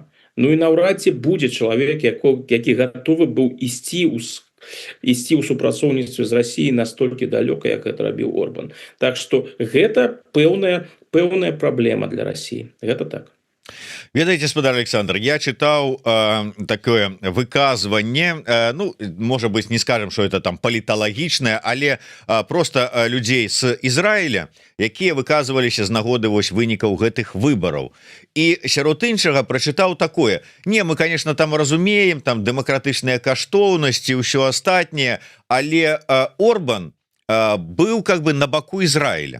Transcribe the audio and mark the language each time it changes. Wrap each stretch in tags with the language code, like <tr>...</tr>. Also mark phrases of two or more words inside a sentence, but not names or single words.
<be>І наўрад ці будзе чалавек, які гатовы быў ісці ісці ў супрацоўніцтве з Расіяй настолькі далёка, як гэта рабіў Орбан. Так што гэта пэўная праблема для Расіі. Гэта так. Ведаеце, спадар Александр, я чытаў такое выказванне, ну, можа</be> <ru>быть, не скажем, что это там</ru> <be>паліталагічнае, але просто людзей з Ізраіля, якія выказваліся з нагоды вось вынікаў гэтых выбараў. І сярод іншага прачытаў такое: не, мы, конечно, там разумеем, там дэмакратычныя каштоўнасці, ўсё астатняе, але Орбан быў</be> <ru>как бы</ru> <be>на баку Ізраіля.</be>